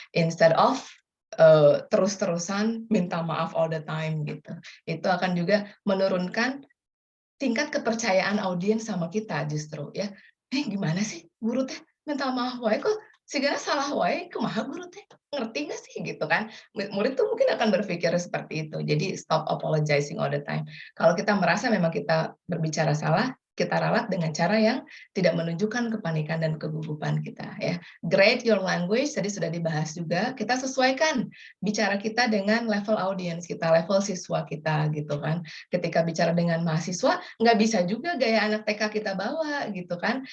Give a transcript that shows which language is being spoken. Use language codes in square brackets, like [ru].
[en] Instead of [id] terus-terusan minta maaf [en] all the time [id] gitu. Itu akan juga menurunkan tingkat kepercayaan audiens sama kita justru ya. [su] Gimana sih guru teh [id] minta maaf [su] wae kok sigana salah wae kumaha guru teh ngerti [id] nggak sih gitu kan. Murid tuh mungkin akan berpikir seperti itu. [en] Jadi stop apologizing all the time. [id] Kalau kita merasa memang kita berbicara salah, kita ralat dengan cara yang tidak menunjukkan kepanikan dan kegugupan kita ya. Grade your language tadi sudah dibahas juga. Kita sesuaikan bicara kita dengan level audiens kita, level siswa kita gitu kan. Ketika bicara dengan mahasiswa nggak bisa juga gaya anak TK kita bawa gitu kan.